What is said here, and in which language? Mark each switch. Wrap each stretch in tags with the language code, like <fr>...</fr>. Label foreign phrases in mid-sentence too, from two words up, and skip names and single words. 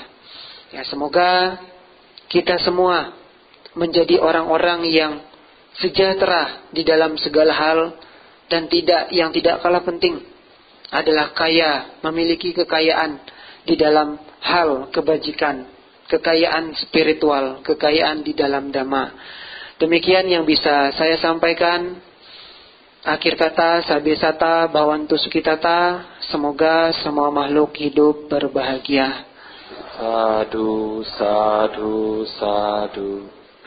<id>Ya, semoga kita semua menjadi orang-orang yang sejahtera di dalam segala hal, dan yang tidak kalah penting adalah kaya, memiliki kekayaan di dalam hal kebajikan, kekayaan spiritual, kekayaan di dalam dhamma. Demikian yang bisa saya sampaikan. Akhir kata,</id> <pi>sabesata bhavantu sukhitata.</pi> <id>Semoga semua makhluk hidup berbahagia.</id> <pi>Sadhu, sadhu, sadhu.</pi>